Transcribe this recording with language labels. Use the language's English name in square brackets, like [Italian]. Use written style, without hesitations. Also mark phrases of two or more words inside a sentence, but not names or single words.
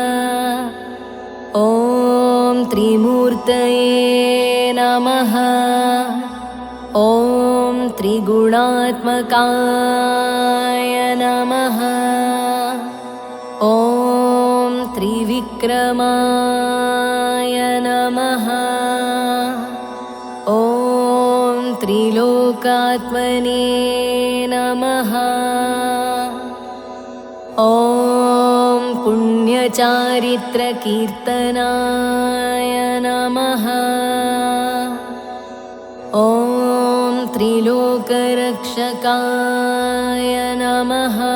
[Sanskrit] ఓం త్రిమూర్తయే నమః ఓం త్రిగుణాత్మకాయ నమః ఓం త్రివిక్రమాయ నమః त्रिलोकात्मने नमः। ॐ पुण्यचारित्रकीर्तनाय नमः। ॐ त्रिलोकरक्षकाय नमः।